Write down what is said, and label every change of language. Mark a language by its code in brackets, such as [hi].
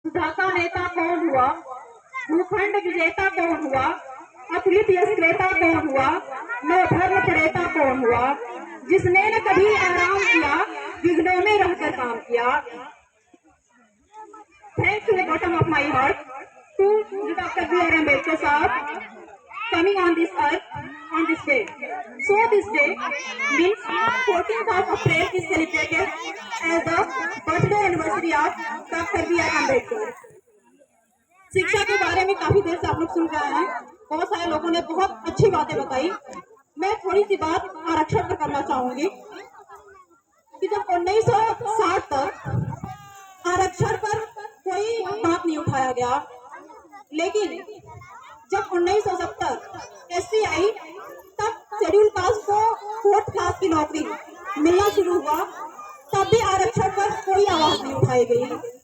[hi] ढाका नेता कौन हुआ, भूखंड विजेता कौन हुआ, अद्वितीय क्रेता कौन हुआ, नवधर्म प्रेता कौन हुआ, जिसने न कभी आराम किया, विघ्नों में रहकर काम किया। [en] Thanks to the bottom of my heart to Dr. B.R. Ambedkar Sahab coming on this earth on this day. So this day means 14th of April is celebrated as the birthday anniversary of Dr. B.R. Ambedkar. [hi] शिक्षा के बारे में काफी देर से आप लोग सुन रहे हैं, बहुत सारे लोगों ने बहुत अच्छी बातें बताई। मैं थोड़ी सी बात आरक्षण पर करना चाहूंगी कि जब 1960 तक आरक्षण पर कोई बात नहीं उठाया गया, लेकिन जब 1970 एससी आई तब शेड्यूल कास्ट को 4th क्लास की नौकरी मिलना शुरू हुआ, तब भी आरक्षण पर कोई आवाज नहीं उठाई गई।